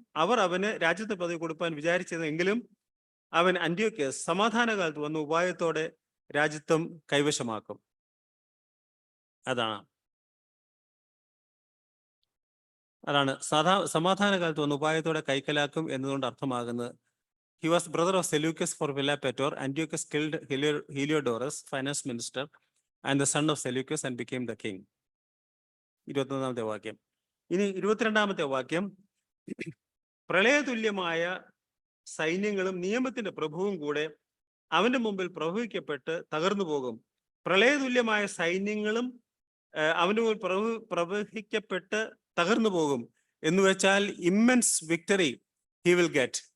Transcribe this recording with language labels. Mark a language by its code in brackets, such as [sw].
[ml] അവർ അവന് രാജ്യത്തെ പദവി കൊടുക്കാൻ വിചാരിച്ചതെങ്കിലും അവൻ അന്റിയോക്കസ് സമാധാനകാലത്ത് വന്ന് ഉപായത്തോടെ രാജ്യത്വം കൈവശമാക്കും. അതാണ് സമാധാനകാലത്ത് വന്ന് ഉപായത്തോടെ കൈക്കലാക്കും എന്നതുകൊണ്ട് അർത്ഥമാകുന്നത്. [en] He was brother of Seleucus for Philopator. Antiochus killed Heliodorus, finance minister, and the son of Seleucus, and became the king. [ml] 21-ാമത്തെ വാക്യം. ഇനി 22-ാമത്തെ വാക്യം, പ്രളയതുല്യമായ സൈന്യങ്ങളും നിയമത്തിന്റെ പ്രഭുവും കൂടെ അവന്റെ മുമ്പിൽ പ്രവഹിക്കപ്പെട്ട് തകർന്നു പോകും. പ്രളയതുല്യമായ സൈന്യങ്ങളും അവന്റെ മുമ്പിൽ പ്രവഹിക്കപ്പെട്ട് തകർന്നു പോകും എന്ന് വെച്ചാൽ [en] Immense victory he will get.